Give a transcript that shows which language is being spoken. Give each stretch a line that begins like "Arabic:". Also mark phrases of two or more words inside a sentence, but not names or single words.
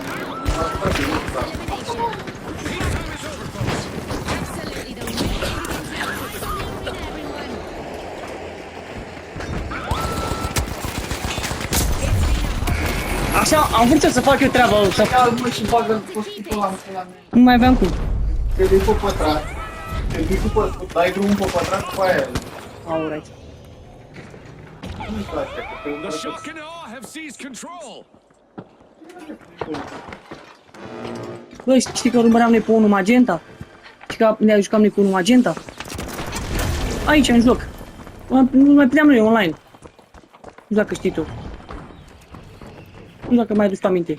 Romanian: Așa, am vrut să fac eu treaba asta. Ia mă și bagă postitul ăla în pula mea. Nu mai aveam cum. Trebuie pe pătrat. Trebuie cu pătrat. Dai drumul pe pătrat după aia.
English: Alright.
Romanian: Nu-i place, că te
English: The shock and awe have seized control.
Romanian: Băi, știi că urmăream noi pe unul magenta? Știi că ne jucam noi cu unul magenta? Aici, în joc. Nu mai puteam noi online. Nu știu dacă știi tu. Nu știu dacă mai aduci aminte.